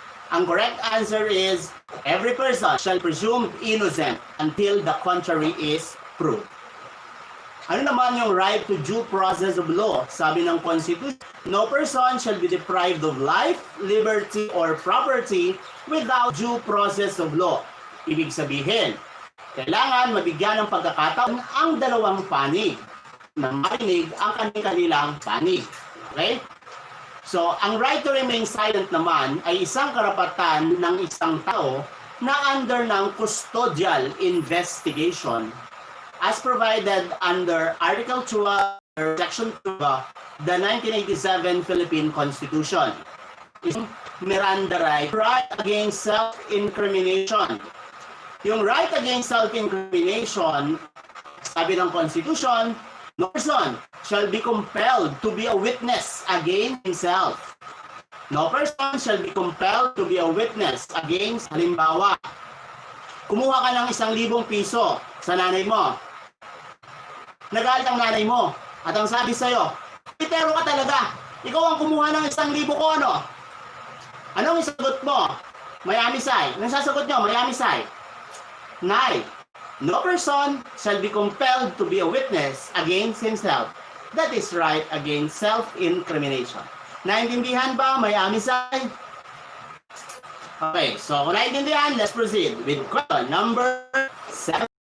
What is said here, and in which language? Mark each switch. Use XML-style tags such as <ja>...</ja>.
<en>Ang correct answer is, every person shall presume innocent until the contrary is proved.</en> <tl>Ano naman yung</tl> <en>right to due process of law? Sabi ng Constitution, no person shall be deprived of life, liberty, or property without due process of law.</en> <tl>Ibig sabihin, kailangan mabigyan ng pagkakataon ang dalawang panig na marinig ang kanilang panig.</tl> <en>Okay? So, ang right to remain silent</en> <tl>naman ay isang karapatan ng isang tao na</tl> <en>under ng custodial investigation as provided under Article 12, Section 2 of the 1987 Philippine Constitution. Isang Miranda right against self-incrimination. Yung right against self-incrimination, sabi ng Constitution, no person shall be compelled to be a witness against himself. No person shall be compelled to be a witness against,</en> <tl>halimbawa, kumuha ka ng 1,000 piso sa nanay mo. Nagalit ang nanay mo. At ang sabi sa'yo, pitero ka talaga. Ikaw ang kumuha ng 1,000 ko, ano? Anong isagot mo? May amisay. Anong sasagot nyo? May amisay.</tl> <en>Nay, no person shall be compelled to be a witness against himself. That is right against self-incrimination.</en> <tl>Naintindihan ba? May amisay?</tl> <en>Okay, so</en> <tl>kung naintindihan,</tl> <en>let's proceed with question number 7.</en>